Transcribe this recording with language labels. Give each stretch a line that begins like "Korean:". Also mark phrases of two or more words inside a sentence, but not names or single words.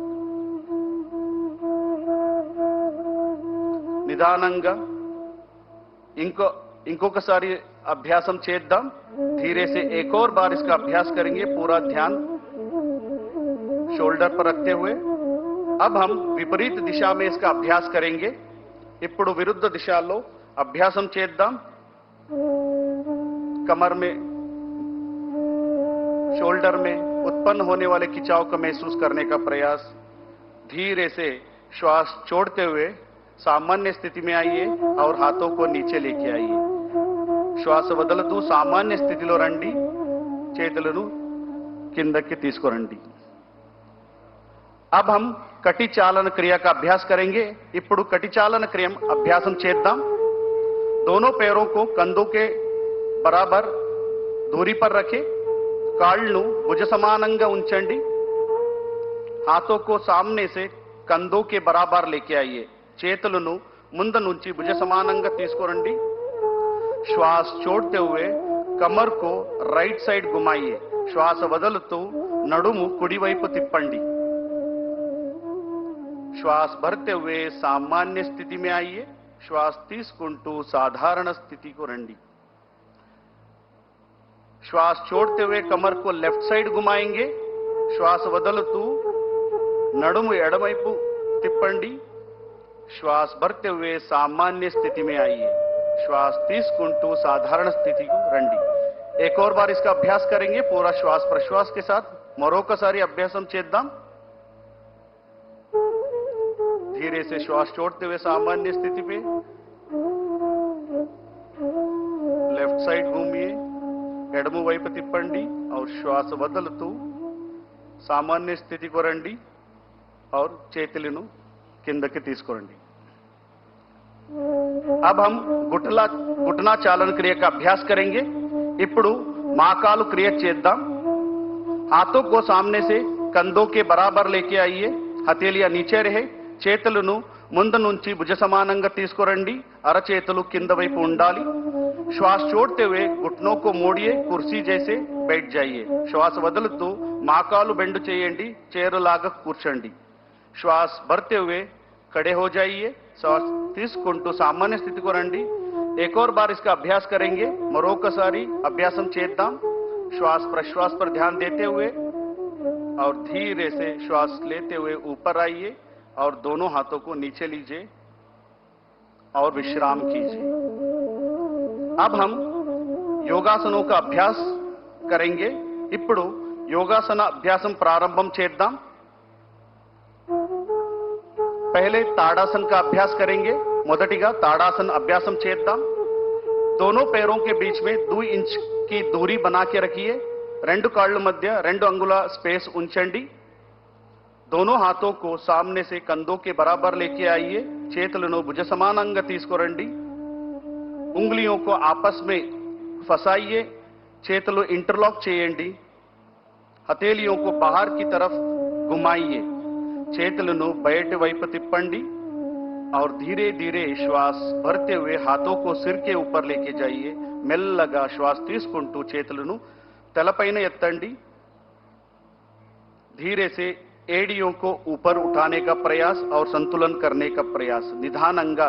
Telugu: నిదానంగా ఇంకొకసారి అభ్యాసం చేద్దాం.
Hindi: धीरे से एक और बार इसका अभ्यास करेंगे. पूरा ध्यान शोल्डर पर रखते हुए. अब हम विपरीत दिशा में इसका अभ्यास करेंगे.
Telugu: ఇప్పుడు విరుద్ధ దిశలో అభ్యాసం చేద్దాం.
Hindi: कमर में शोल्डर में उत्पन्न होने वाले खिंचाव को महसूस करने का प्रयास. धीरे से श्वास छोड़ते हुए सामान्य स्थिति में आइए और हाथों को नीचे लेके आइए.
Telugu: श्वास వదులుతూ సామాన్య స్థితిలో రండి. చేతులను కిందకి తీసుకురండి.
Hindi: अब हम कटी चालन क्रिया का अभ्यास करेंगे.
Telugu: ఇప్పుడు कटी चालन क्रिया अभ्यासम చేద్దాం.
Hindi: दोनों पैरों को कंधों के बराबर दूरी पर रखें.
Telugu: కాళ్ళను భుజ సమానంగా ఉంచండి.
Hindi: हाथों को सामने से కందో के बराबर लेके आइए
Telugu: చేతులను ముందు నుంచి భుజ సమానంగా తీసుకొరండి
Hindi: श्वास छोड़ते हुए कमर को राइट साइड घुमाइए
Telugu: श्वास వదులుతూ నడుము కుడి వైపు తిప్పండి
Hindi: श्वास भरते हुए सामान्य स्थिति में आइए
Telugu: श्वास తీసుకుంటూ సాధారణ స్థితికి రండి
Hindi: श्वास छोड़ते हुए कमर को लेफ्ट साइड घुमाएंगे
Telugu: श्वास వదులుతూ నడుము ఎడమవైపు తిప్పండి
Hindi: श्वास भरते हुए सामान्य स्थिति में आइए
Telugu: श्वास తీసుకుంటూ साधारण स्थिति को రండి
Hindi: एक और बार इसका अभ्यास करेंगे पूरा श्वास प्रश्वास के साथ
Telugu: మరొకసారి అభ్యాసం చేద్దాం
Hindi: धीरे से श्वास छोड़ते हुए सामान्य स्थिति पे लेफ्ट साइड घूमिए
Telugu: ఎడమ వైపు తిప్పండి
Hindi: और
Telugu: श्वास వదులుతూ सामान्य स्थिति को రండి
Hindi: और
Telugu: చేతులను కిందకి తీసుకురండి
Hindi: अब हम घुटना चालन क्रिया का अभ्यास करेंगे
Telugu: ఇప్పుడు మాకాలు క్రియ చేద్దాం
Hindi: हाथों को सामने से कंधों के बराबर लेके आइए हथेलियां नीचे रहे
Telugu: చేతులను ముందు నుంచి భుజ సమానంగా తీసుకురండి అరచేతులు కింద వైపు ఉండాలి
Hindi: श्वास छोड़ते हुए घुटनों को मोड़िए कुर्सी जैसे बैठ जाइए
Telugu: श्वास వదులుతూ మాకాలు బెండు చేయండి చైరులాగా కూర్చోండి
Hindi: श्वास भरते हुए खड़े हो जाइए
Telugu: श्वास తీసుకుంటూ सामान्य स्थिति को రండి
Hindi: एक और बार इसका अभ्यास करेंगे
Telugu: మరొకసారి అభ్యాసం చేద్దాం
Hindi: श्वास प्रश्वास पर ध्यान देते हुए और धीरे से श्वास लेते हुए ऊपर आइए और दोनों हाथों को नीचे लीजिए और विश्राम कीजिए अब हम योगासनों का अभ्यास करेंगे
Telugu: ఇప్పుడు యోగాసన అభ్యాసం ప్రారంభం చేద్దాం
Hindi: पहले ताड़ासन का अभ्यास करेंगे
Telugu: మొదటిగా ताड़ासन अभ्यासम చేద్దాం
Hindi: दोनों पैरों के बीच में 2 इंच की दूरी बना के रखिए
Telugu: రెండు కాళ్ళ మధ్య 2 अंगुला स्पेस ఉంచండి
Hindi: दोनों हाथों को सामने से कंधों के बराबर लेके आइए
Telugu: చేతులను భుజ సమానంగా తీసుకురండి
Hindi: उंगलियों को आपस में फंसाइए
Telugu: చేతులు इंटरलॉक చేయండి
Hindi: हथेलियों को बाहर की तरफ घुमाइए
Telugu: చేతులను బయట వైపు తిప్పండి
Hindi: और धीरे धीरे श्वास भरते हुए हाथों को सिर के ऊपर लेके जाइए
Telugu: మెల్లగా श्वास తీసుకుంటూ చేతులను తలపైన ఎత్తండి
Hindi: धीरे से एड़ियों को ऊपर उठाने का प्रयास और संतुलन करने का प्रयास నిదానంగా